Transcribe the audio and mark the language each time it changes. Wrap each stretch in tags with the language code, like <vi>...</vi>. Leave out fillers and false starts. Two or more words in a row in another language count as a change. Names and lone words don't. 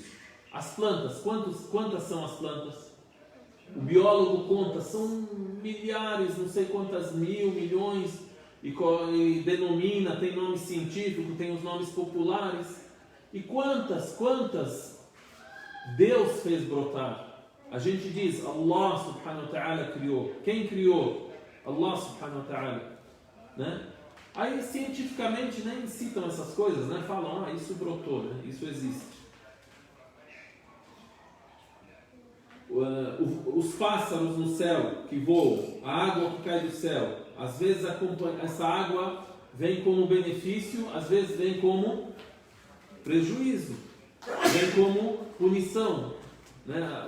<pt>As plantas, quantas são as plantas? O biólogo conta, são milhares, não sei quantas mil, milhões, e denomina, tem nome científico, tem os nomes populares. E quantas Deus fez brotar? A gente diz,</pt> <ar>الله سبحانه وتعالى</ar> <pt>criou. Quem criou?</pt> <ar>الله سبحانه وتعالى,</ar> <pt>né? Aí cientificamente nem citam essas coisas, né? Falam, isso brotou, né? Isso existe. Os pássaros no céu que voam, a água que cai do céu, às vezes essa água vem como benefício, às vezes vem como prejuízo, vem como punição, né?</pt>